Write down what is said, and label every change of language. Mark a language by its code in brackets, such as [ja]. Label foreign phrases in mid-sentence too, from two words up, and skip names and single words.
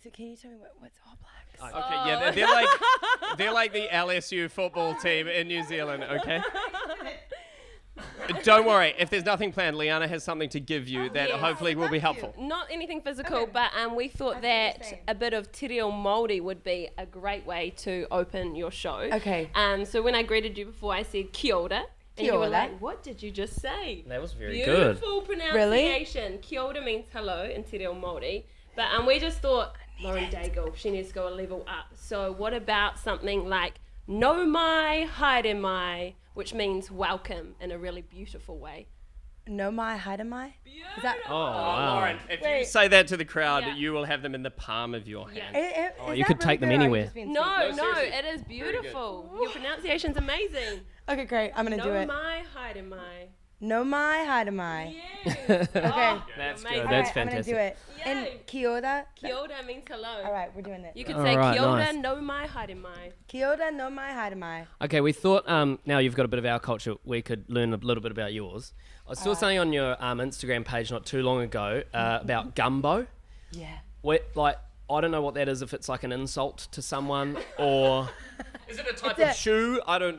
[en] So can you tell me what's All Blacks? Okay, yeah, they're like the LSU football team in New Zealand, okay? Don't worry, if there's nothing planned, Liana has something to give you that hopefully will be helpful. Not anything physical, but we thought that a bit of [mi] te reo Māori [en] would be a great way to open your show. Okay. So when I greeted you before, I said [mi] kia ora. [en] And you were like, what did you just say? That was very Beautiful good. Beautiful pronunciation. Really? [mi] Kia ora [en] means hello in [mi] te reo Māori. [en] But we just thought, Lauren Daigle, she needs to go a level up. So what about something like [mi] no mai, haere mai, [en] which means welcome in a really beautiful way. [mi] No mai, haere mai? [en] Is that? Oh, wow. Lauren, if you say that to the crowd, you will have them in the palm of your hand. You could take them anywhere. No, it is beautiful. Your pronunciation's amazing. Okay, great. I'm going to do it. [mi] No mai, haere mai. No mai, haere mai. [en] Yes. Okay. That's amazing. good. That's fantastic. I'm going to do it. Yay. And [mi] kia ora? Kia ora [en] means hello. All right, we're doing it. You could All say right, [mi] kia ora, [en] nice. [mi] no mai, haere mai. Kia ora, no mai, haere mai. [en] Okay, we thought now you've got a bit of our culture, we could learn a little bit about yours. I saw something on your Instagram page not too long ago about gumbo. Yeah. I don't know what that is, if it's like an insult to someone or... Is it a type of shoe? I don't know.